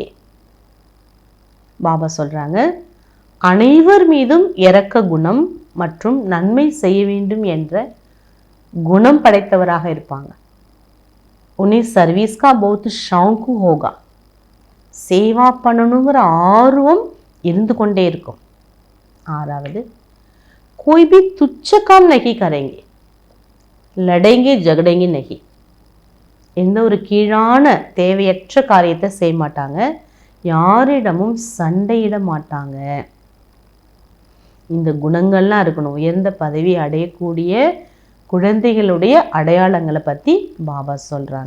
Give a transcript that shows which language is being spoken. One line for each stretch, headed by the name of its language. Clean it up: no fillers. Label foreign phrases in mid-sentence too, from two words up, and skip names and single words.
Tamil: பாபா சொல்றாங்க, அனைவர் மீதும் இரக்க குணம் மற்றும் நன்மை செய்ய வேண்டும் என்ற குணம் படைத்தவராக இருப்பாங்க.
Hindi: उनको सर्विस का बहुत शौक होगा.
Tamil: சேவா பண்ணணுங்கிற ஆர்வம் இருந்து கொண்டே இருக்கும். ஆறாவது,
Hindi: कोई भी तुच्छ काम नहीं करेंगे, लड़ेंगे झगड़ेंगे नहीं.
Tamil: எந்த ஒரு கீழான தேவையற்ற காரியத்தை செய்ய மாட்டாங்க, யாரிடமும் சண்டையிட மாட்டாங்க. இந்த குணங்கள்லாம் இருக்கணும். உயர்ந்த பதவி அடையக்கூடிய குழந்தைகளுடைய அடையாளங்களை பற்றி பாபா சொல்கிறாங்க.